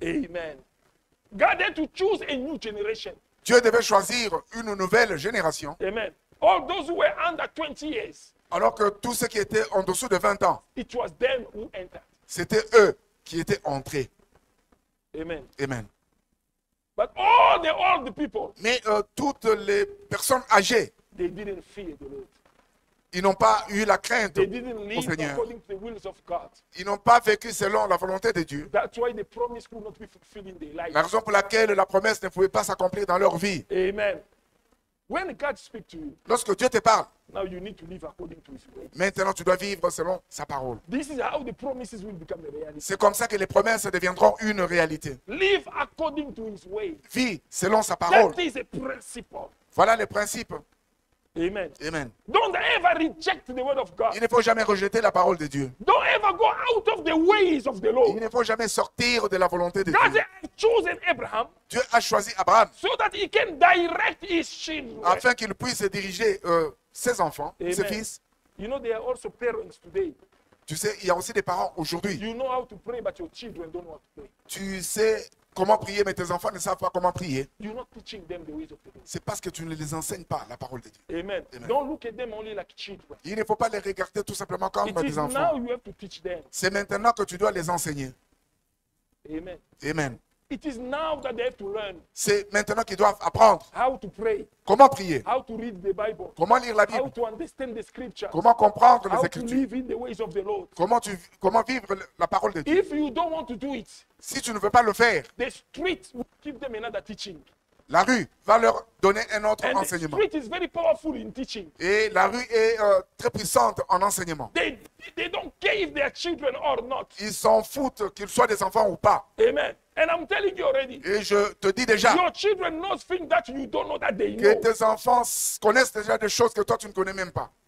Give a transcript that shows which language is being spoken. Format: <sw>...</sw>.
<en>Amen. God had to choose a new generation.</en> <fr>Dieu devait choisir une nouvelle génération,</fr> <en>Amen. All those who were under 20 years,</en> <fr>alors que tous ceux qui étaient en dessous de 20 ans,</fr> <en>it was them who entered.</en> <fr>c'était eux qui étaient entrés.</fr> <en>Amen.</en> <fr>Amen.</fr> <en>But all the old people,</en> <fr>Mais toutes les personnes âgées,</fr> <en>they didn't fear the Lord.</en> <fr>ils n'ont pas eu la crainte</fr> <en>They didn't</en> <fr>au</fr> <en>live</en> <fr>Seigneur.</fr> <en>according to the wills of God.</en> <fr>Ils n'ont pas vécu selon la volonté de Dieu.</fr> <en>That's why the promise could not be fulfilled in their life.</en> <fr>La raison pour laquelle la promesse ne pouvait pas s'accomplir dans leur vie.</fr> <en>Amen. When God speaks to you,</en> <fr>Lorsque Dieu te parle,</fr> <en>now you need to live according to his way.</en> <fr>maintenant tu dois vivre selon sa parole.</fr> <en>This is how the promises will become a reality.</en> <fr>C'est comme ça que les promesses deviendront une réalité.</fr> <en>Live according to his way.</en> <fr>Vis selon sa parole.</fr> <en>That is a principle.</en> <fr>Voilà les principes.</fr> <en>Amen.</en> <fr>Amen.</fr> <en>Don't ever reject the word of God.</en> <fr>Il ne faut jamais rejeter la parole de Dieu.</fr> <en>Don't ever go out of the ways of the</en> <fr>Il</fr> <en>Lord.</en> <fr>ne faut jamais sortir de la volonté de</fr> <en>God</en> <fr>Dieu.</fr> <en>has chosen Abraham</en> <fr>Dieu a choisi Abraham</fr> <en>so that he can direct his children.</en> <fr>afin qu'il puisse diriger ses enfants, ses</fr> <en>Amen.</en> <fr>fils.</fr> <en>You know, there are also parents today.</en> <fr>Tu sais, il y a aussi des parents aujourd'hui.</fr> <en>You know how to pray, but your children don't know how to pray.</en> <fr>Tu sais comment prier, mais tes enfants ne savent pas comment prier.</fr> <en>You're not teaching them the ways of the Lord.</en> <fr>C'est parce que tu ne les enseignes pas la parole de Dieu.</fr> <en>Amen.</en> <fr>Amen.</fr> <en>Don't look at them only like children.</en> <fr>Il ne faut pas les regarder tout simplement comme</fr> <en>It</en> <fr>des</fr> <en>is now</en> <fr>enfants.</fr> <en>you have to teach them.</en> <fr>C'est maintenant que tu dois les enseigner.</fr> <en>Amen.</en> <fr>Amen.</fr> <en>It is now that they have to learn</en> <fr>C'est maintenant qu'ils doivent apprendre</fr> <en>how to pray,</en> <fr>comment prier,</fr> <en>how to read the Bible,</en> <fr>comment lire la</fr> <en>how</en> <fr>Bible,</fr> <en>to understand the scripture,</en> <fr>comment comprendre les</fr> <en>how to</en> <fr>Écritures,</fr> <en>live in the ways of the Lord.</en> <fr>comment vivre la parole de Dieu.</fr> <en>If you don't want to do it,</en> <fr>Si tu ne veux pas le faire,</fr> <en>the street will give them another teaching.</en> <fr>La rue va leur donner un autre</fr> <en>And the</en> <fr>enseignement.</fr> <en>street is very powerful in teaching.</en> <fr>Et la rue est très puissante en enseignement.</fr> <en>They don't care if they are children or not.</en> <fr>Ils s'en foutent qu'ils soient des enfants ou pas.</fr> <en>Amen. And I'm telling you already,</en> <fr>Et je te dis déjà</fr> <en>your children know things that you don't know that they</en> <fr>que</fr> <en>know.</en> <fr>tes enfants connaissent déjà des choses que toi tu ne connais même pas.</fr>